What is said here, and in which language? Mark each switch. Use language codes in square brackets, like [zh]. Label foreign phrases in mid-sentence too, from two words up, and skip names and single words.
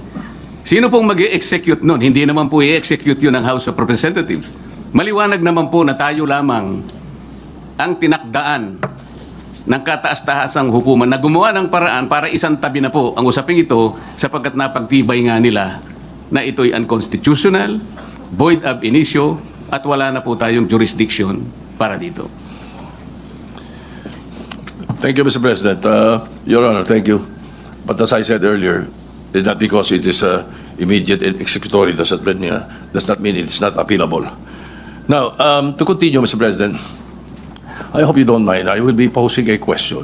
[tl] Sino pong mag-i-execute nun? Hindi naman po i-execute yun ng House of Representatives. Maliwanag naman po na tayo lamang ang tinakdaan ng kataas-tahasang hukuman na gumawa ng paraan para isang tabi na po ang usaping ito sapagkat napagtibay nga nila na ito'y unconstitutional, void [la] ab initio, [tl] at wala na po tayong jurisdiction para dito. [en] Thank you, Mr. President. Your Honor, thank you. But as I said earlier, not because it is immediate and executory does not mean it's not appealable. Now, to continue, Mr. President, I hope you don't mind. I will be posing a question.